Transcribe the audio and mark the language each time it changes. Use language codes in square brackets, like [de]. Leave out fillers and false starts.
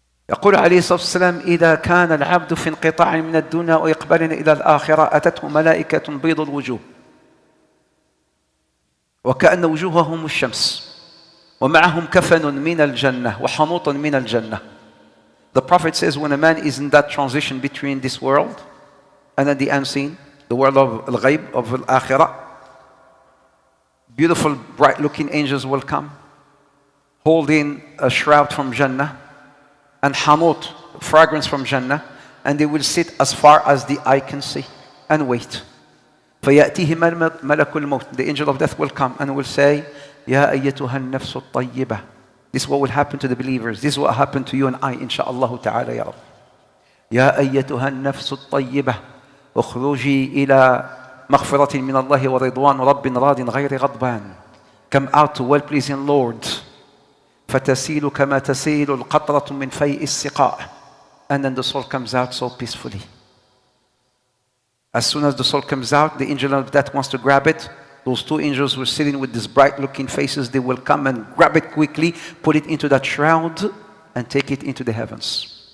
[ar] يقول عليه الصلاة والسلام إذا كان العبد في انقطاع من الدنيا وإقبال إلى الآخرة أتته ملائكة بيض الوجوه وكأن وجوههم الشمس ومعهم كفن من الجنة وحنوط من الجنة. [en] The Prophet says when a man is in that transition between this world and then the unseen, the world of al-ghayb, of al-akhirah, beautiful bright looking angels will come holding a shroud from Jannah and hanut, fragrance from Jannah, and they will sit as far as the eye can see and wait. [ar] فَيَأْتِهِ مَلَكُ الْمَوْتِ, [en] the angel of death will come and will say, [ar] يَا أَيَّتُهَا النَّفْسُ الطَّيِّبَةِ. [en] This is what will happen to the believers. This is what happened to you and I, insha'Allah ta'ala ya Rabb. [ar] يَا أَيَّتُهَا النَّفْسُ الطَّيِّبَةِ اخرجي إلى مغفرة من الله ورضوان رب راض غير غضبان. [en] Come out to well-pleasing Lord. [ar] فتسيل كما تسيل القطرة من فيء السقاء. [en] And then the soul comes out so peacefully. As soon as the soul comes out, the angel of death wants to grab it. Those two angels who are sitting with these bright looking faces, they will come and grab it quickly, put it into that shroud and take it into the heavens.